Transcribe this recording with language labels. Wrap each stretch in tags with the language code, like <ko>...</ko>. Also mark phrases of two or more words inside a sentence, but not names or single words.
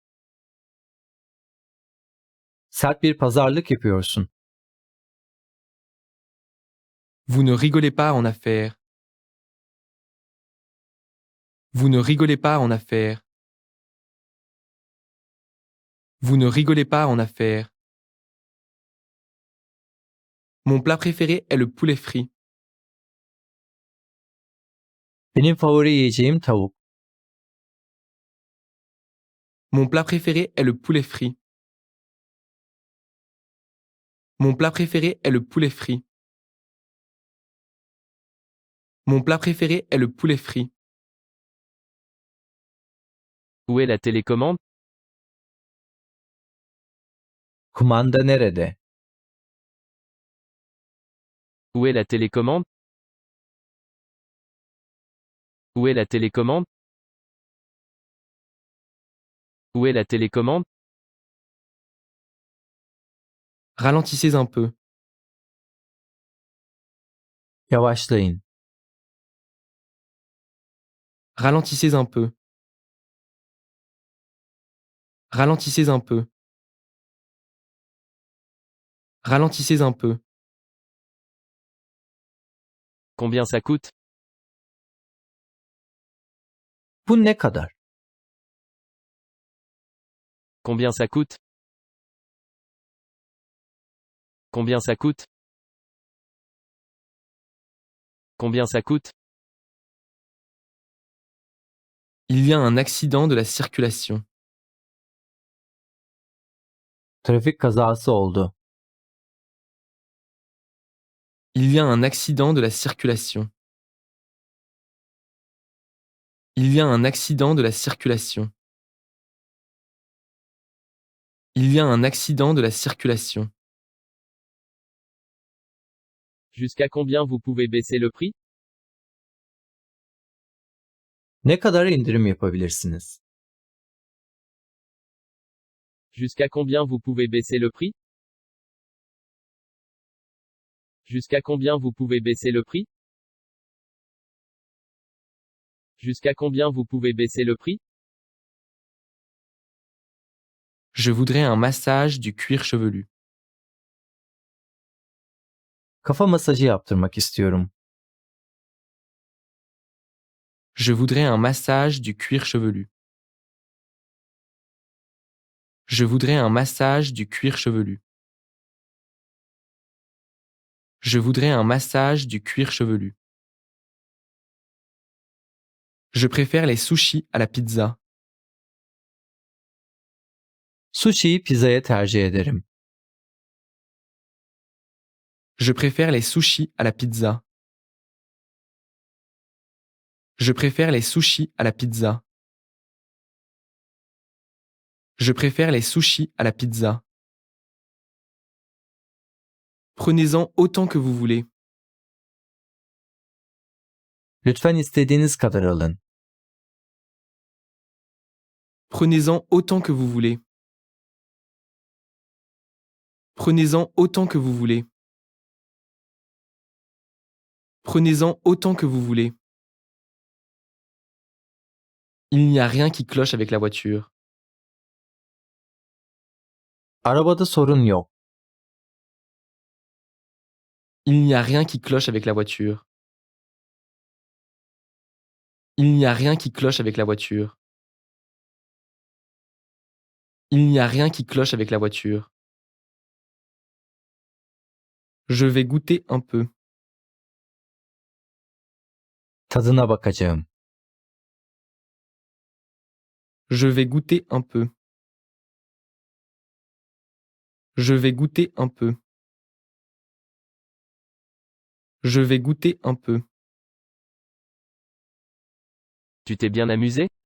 <tr>Sert bir pazarlık yapıyorsun.</tr> <fr>Vous ne rigolez pas en affaires. Vous ne rigolez pas en affaires. Vous ne rigolez pas en affaires. Mon plat préféré est le poulet frit.</fr> <tr>Benim favori yiyeceğim tavuk.</tr> <fr>Mon plat préféré est le poulet frit. Mon plat préféré est le poulet frit. Mon plat préféré est le poulet frit. Où est la télécommande?</fr> <tr>Kumanda nerede?</tr> <fr>Où est la télécommande? Où est la télécommande? Où est la télécommande? Ralentissez un peu.</fr> <tr>Yavaşlayın.</tr> <fr>Ralentissez un peu. Ralentissez un peu. Ralentissez un peu. Combien ça coûte?</fr> <tr>Bu ne kadar?</tr> <fr>Combien ça coûte? Combien ça coûte? Combien ça coûte? Il y a un accident de la circulation.</fr> <tr>Trafik kazası oldu.</tr> <fr>Il y a un accident de la circulation. Il y a un accident de la circulation. Il y a un accident de la circulation. Jusqu'à combien vous pouvez baisser le prix?</fr> <tr>Ne kadar indirim yapabilirsiniz?</tr> <fr>Jusqu'à combien vous pouvez baisser le prix? Jusqu'à combien vous pouvez baisser le prix? Jusqu'à combien vous pouvez baisser le prix? Je voudrais un massage du cuir chevelu.</fr> <tr>Kafa masajı yaptırmak istiyorum.</tr> <fr>Je voudrais un massage du cuir chevelu. Je voudrais un massage du cuir chevelu. Je voudrais un massage du cuir chevelu. Je préfère les sushis à la pizza.</fr> <tr>Sushi'yi pizzaya tercih ederim.</tr> <fr>Je préfère les sushis à la pizza. Je préfère les sushis à la pizza. Je préfère les sushis à la pizza. Prenez-en autant que vous voulez.</fr> <tr>Lütfen istediğiniz kadar alın.</tr> <fr>Prenez-en autant que vous voulez. Prenez-en autant que vous voulez. Prenez-en autant que vous voulez. Il n'y a rien qui cloche avec la voiture.</fr> <tr>Arabada sorun yok.</tr> <fr>Il n'y a rien qui cloche avec la voiture. Il n'y a rien qui cloche avec la voiture. Il n'y a rien qui cloche avec la voiture. Je vais goûter un peu.</fr> <tr>Tadına bakacağım.</tr> <fr>Je vais goûter un peu. Je vais goûter un peu. Je vais goûter un peu. Tu t'es bien amusé?</fr>